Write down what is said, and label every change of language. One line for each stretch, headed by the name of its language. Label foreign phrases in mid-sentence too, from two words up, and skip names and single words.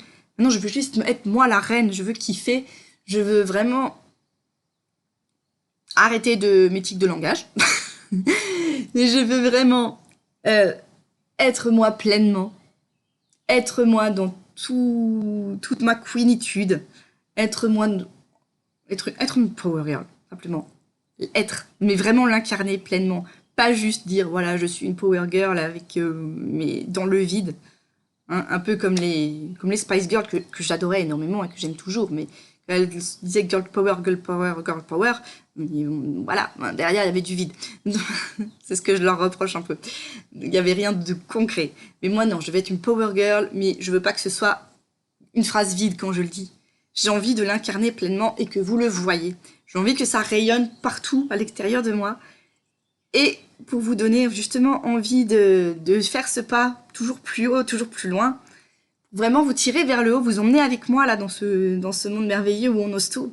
French: Maintenant, je veux juste être moi la reine, je veux kiffer, je veux vraiment arrêter de mes tics de langage. Mais je veux vraiment être moi pleinement, être moi dans toute ma queenitude, être moi, être une
English: power girl,
French: simplement. Être, mais vraiment l'incarner pleinement. Pas juste dire, voilà, je suis une
English: power girl
French: avec, mais dans le vide. Hein, un peu comme les Spice Girls que j'adorais énormément et que j'aime toujours, mais elle disait
English: girl power, girl power, girl power.
French: Mais voilà, derrière il y avait du vide. C'est ce que je leur reproche un peu. Il n'y avait rien de concret. Mais moi non, je vais être une
English: power girl,
French: mais je veux pas que ce soit une phrase vide quand je le dis. J'ai envie de l'incarner pleinement et que vous le voyez. J'ai envie que ça rayonne partout à l'extérieur de moi. Et pour vous donner justement envie de faire ce pas toujours plus haut, toujours plus loin, vraiment vous tirer vers le haut, vous emmener avec moi là dans ce monde merveilleux où on ose tout.